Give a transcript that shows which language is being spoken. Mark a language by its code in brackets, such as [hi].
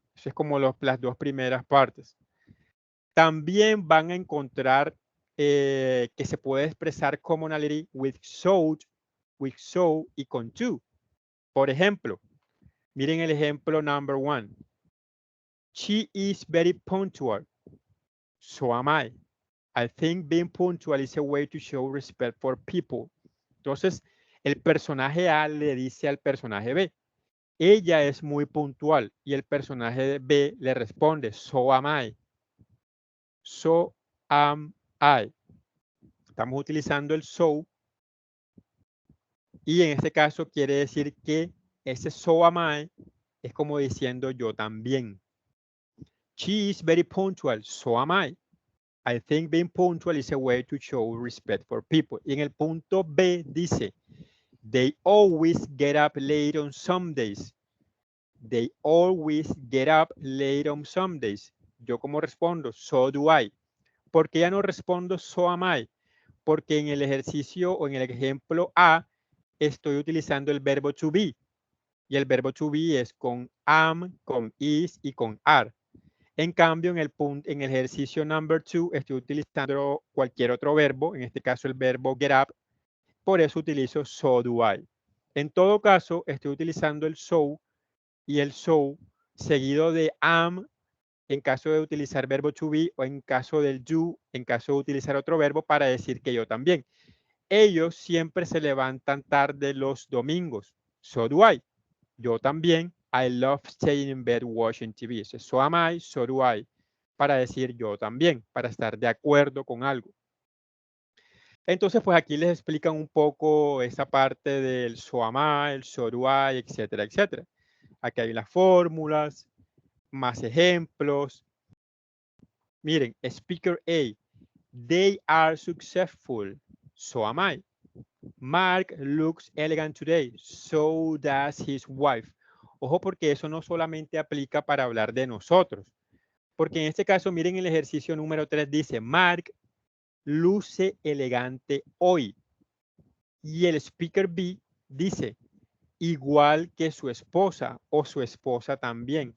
[es] Eso es como las dos primeras partes. También van a encontrar que se puede expresar commonality with so y con to. Por ejemplo, miren el ejemplo number 1. [en] She is very punctual. So am I. I think being punctual is a way to show respect for people. [es] Entonces, el personaje A le dice al personaje B, ella es muy puntual, y el personaje B le responde, [en] so am I. So am I. [es] Estamos utilizando el so y en este caso quiere decir que ese so am I es como diciendo yo también. [en] She is very punctual, so am I. I think being punctual is a way to show respect for people. [es] Y en el punto B dice, [en] they always get up late on some days. They always get up late on some days. [es] Yo como respondo, [en] so do I. [es] ¿Por qué ya no respondo [en] so am I? [es] Porque en el ejercicio o en el ejemplo A estoy utilizando el verbo to be. y el verbo to be es con am, con is y con are. En cambio, en el ejercicio number 2 estoy utilizando cualquier otro verbo, en este caso el verbo get up, por eso utilizo [en] so do I. [es] En todo caso, estoy utilizando el so y el so seguido de am en caso de utilizar verbo to be o en caso del you, en caso de utilizar otro verbo para decir que yo también. Ellos siempre se levantan tarde los domingos. [en] So do I. [es] Yo también. [en] I love staying in bed watching TV. So am I, so do I. [es] Para decir yo también, para estar de acuerdo con algo. Entonces, pues aquí les explican un poco esa parte del so am I, el so do I, etcétera, etcétera. Aquí hay las fórmulas, más ejemplos. Miren, [en] speaker A, they are successful. So am I. Mark looks elegant today. So does his wife. [es] Ojo porque eso no solamente aplica para hablar de nosotros. Porque en este caso, miren el ejercicio número 3 dice, Mark luce elegante hoy. Y el speaker B dice, igual que su esposa o su esposa también.